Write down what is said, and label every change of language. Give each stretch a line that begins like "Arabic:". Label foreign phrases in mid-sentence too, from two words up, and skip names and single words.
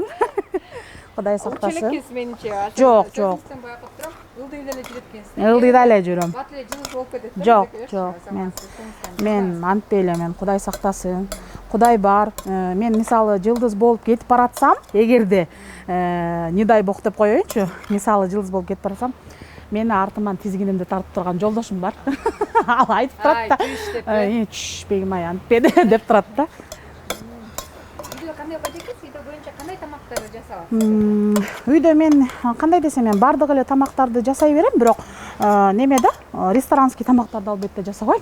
Kyrgyz: Кудай сактасын. Элеккенсиз менимче. Жок. Сен байкап турам, ылдый эле жүрөт экенсиз. Ылдыйда эле жүрөм. Бат эле жылуу болуп кетет. Жок. Мен антпей эле, мен Кудай сактасын. Кудай бар. Мен мисалы жылдыз болуп кетип баратсам, эгерде
Russian: не дай бог
Kyrgyz: деп коеюнчу, мисалы жылдыз болуп кетип баратсам, мени артыман тизгинимди тартып турган жолдошум бар. Ал айтып турат да. Чүш, Бегимай антпеди деп турат да. Үйдө кандай бажекет, үйдө боюнча кандай тамактарды жасалат? Үйдө мен кандай десем, мен бардык эле тамактарды жасай берем, бирок немеде ресторанский тамактарды албетте жасабайм.